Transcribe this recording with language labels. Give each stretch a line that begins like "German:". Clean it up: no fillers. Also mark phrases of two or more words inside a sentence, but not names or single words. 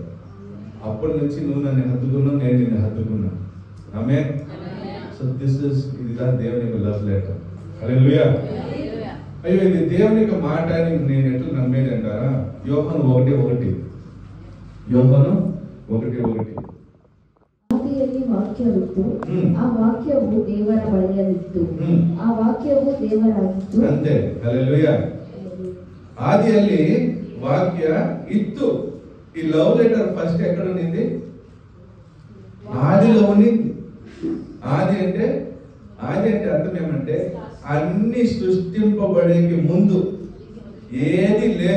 Telugu: అప్పటి నుంచి నువ్వు నన్ను హత్తుకున్నావు, నేను నిన్ను హత్తుకున్నా. ఆమేన్. సో ఇదిగా దేవుని యొక్క
English: love letter.
Telugu: హల్లెలూయా. అయ్యో ఇది దేవుని యొక్క మాట అని నేను ఎట్లా నమ్మేదంటారా? యోహాను 1:1. యోహాను 1:1.
Kannada: ಆದಿಯಲ್ಲಿ ವಾಕ್ಯವಿತ್ತು, ಆ ವಾಕ್ಯವು ದೇವರ ಬಳಿಯಲ್ಲಿತ್ತು, ಆ ವಾಕ್ಯವು ದೇವರಾಗಿತ್ತು.
Telugu: అంతే. హల్లెలూయా.
Kannada: ಆದಿಯಲ್ಲಿ ವಾಕ್ಯ ಇತ್ತು.
Telugu: ఈ
English: love letter first
Telugu: ఎక్కడ ఉన్నింది? ఆదిలో ఉన్నింది. ఆది అంటే అర్థం ఏమంటే అన్ని సృష్టింపబడేకి ముందు ఏది లేదు.